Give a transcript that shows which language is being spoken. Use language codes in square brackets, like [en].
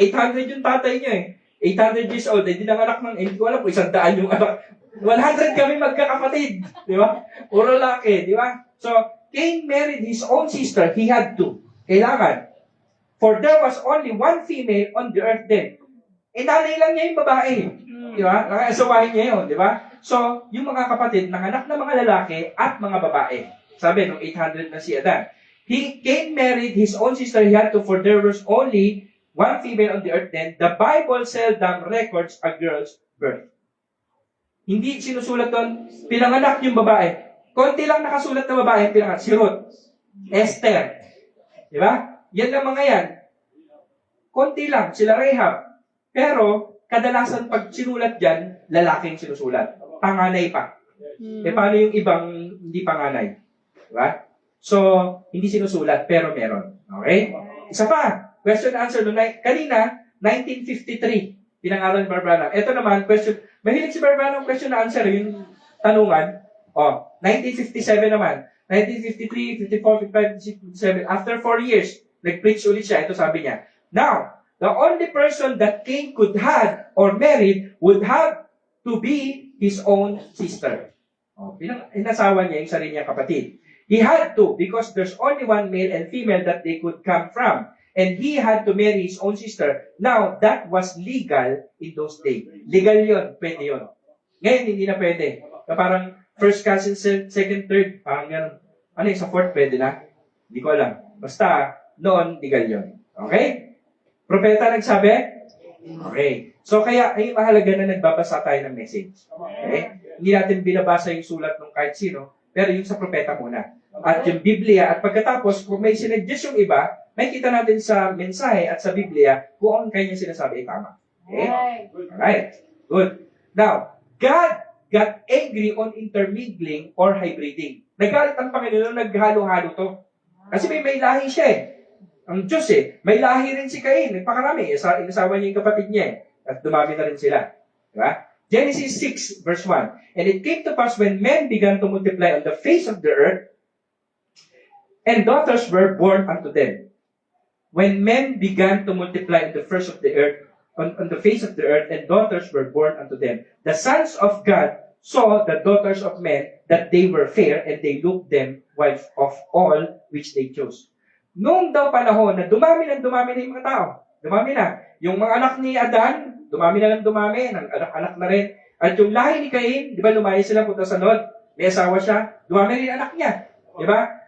[tl] 800 yung tatay niya eh. 800 years old. Eh, di nanganak ng, hindi ko alam kung 100 yung anak. 100 kami magkakapatid. Di ba? Puro laki. Di ba? [en] So, Cain married his own sister. He had to. Kailangan. For there was only one female on the earth then. [tl] Eh, nanay lang niya yung babae. Di ba? Nakaasawahin niya yun. Di ba? So, yung mga kapatid, nanganak na mga lalaki at mga babae. Sabi, nung 800 na si Adan. [en] Cain married his own sister. He had to, for there was only one female on the earth then. The Bible seldom records a girl's birth. [tl] Hindi sinusulat doon, pinanganak yung babae. Konti lang nakasulat na babae, pinanganak. Si Ruth, Esther. Di ba? Yan lang mga yan. Konti lang, sila Rahab. Pero, kadalasan pag sinulat dyan, lalaking sinusulat. Panganay pa. Eh, paano yung ibang hindi panganay? Di ba? So, hindi sinusulat, pero meron. Okay? Isa pa, question and answer. Kanina, 1953, pinangalan ni Branham. Ito naman, question. Mahilig si Branham question and answer, yung tanungan. 1957 naman. 1953, 54, 55, 57. After 4 years, nag-preach ulit siya. Ito sabi niya. [en] Now, the only person that Cain could have or married would have to be his own sister. [tl] Inasawa niya yung sarili niyang kapatid. [en] He had to, because there's only one male and female that they could come from. And he had to marry his own sister. Now, that was legal in those days. [tl] Legal yun. Pwede yun. Ngayon, hindi na pwede. Parang first cousin, second, third, parang gano'n. Ano yung sa fourth, pwede na? Hindi ko alam. Basta, noon, legal yun. Okay? Propeta nagsabi? Okay. So, kaya, ay mahalaga na nagbabasa tayo ng message. Okay? Hindi natin binabasa yung sulat ng kahit sino, pero yung sa propeta muna. At yung Biblia, at pagkatapos, kung may sinuggest yung iba, may kita natin sa mensahe at sa Biblia kung ang kanya sinasabi ay tama. [en] Okay? Alright. Good. Now, God got angry on intermingling or hybriding. [tl] Nagalit ang Panginoon, naghalo-halo to. Kasi may lahi siya eh. Ang Diyos eh. May lahi rin si Cain. Nagpakarami. Inasawa niya yung kapatid niya eh. At dumami na rin sila. Diba? [en] Genesis 6, verse 1. And it came to pass when men began to multiply on the face of the earth, and daughters were born unto them. When men began to multiply on the face of the earth, on the face of the earth, and daughters were born unto them, the sons of God saw the daughters of men that they were fair, and they looked them wives of all which they chose. [tl] Noong daw panahon na dumami na yung mga tao. Dumami na. Yung mga anak ni Adan, dumami na ng dumami, anak na rin. At yung lahi ni Cain, di ba lumayo sila punta sa Nod, may asawa siya, dumami rin anak niya. Di ba?